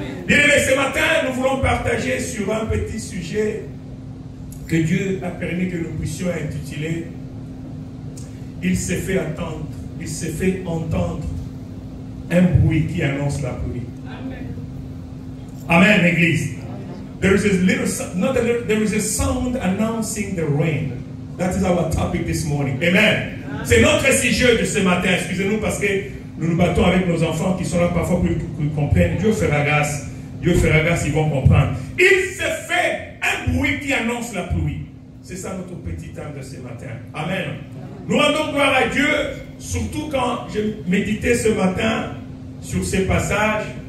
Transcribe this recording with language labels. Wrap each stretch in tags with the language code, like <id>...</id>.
<fr>Bien aimé, ce matin, nous voulons partager sur un petit sujet que Dieu a permis que nous puissions intituler « Il s'est fait attendre, il s'est fait entendre un bruit qui annonce la pluie. » Amen, Église.</fr> <en>There is a sound announcing the rain. That is our topic this morning. Amen.</en> <fr>C'est notre sujet de ce matin. Excusez-nous parce que nous nous battons avec nos enfants qui sont là parfois pour qu'ils comprennent. Dieu fera grâce. Dieu fera grâce, ils vont comprendre. Il se fait un bruit qui annonce la pluie. C'est ça notre petit temps de ce matin. Amen. Nous rendons gloire à Dieu, surtout quand je méditais ce matin sur ces passages.</fr>